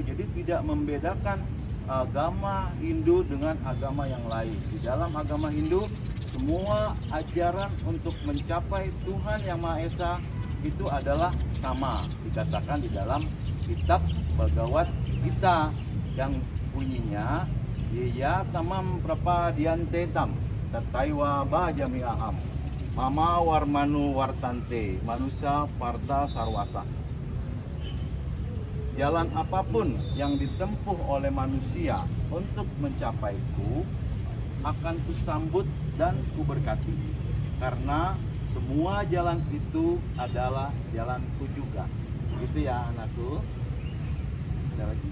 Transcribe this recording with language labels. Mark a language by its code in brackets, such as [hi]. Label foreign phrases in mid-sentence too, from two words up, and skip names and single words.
[id] Jadi tidak membedakan agama Hindu dengan agama yang lain. Di dalam agama Hindu semua ajaran untuk mencapai Tuhan Yang Maha Esa itu adalah sama. Dikatakan di dalam kitab Bhagavad Gita yang bunyinya [sa] य तमं प्रपद्यन्ते तं तथैव भजामि अहं मम वर्मनु वर्तन्ते मनुसिअ पर्त सर्वस. [id] Jalan apapun yang ditempuh oleh manusia untuk mencapaiku, akan kusambut dan kuberkati. Karena semua jalan itu adalah jalanku juga. Gitu ya anakku. Ada lagi?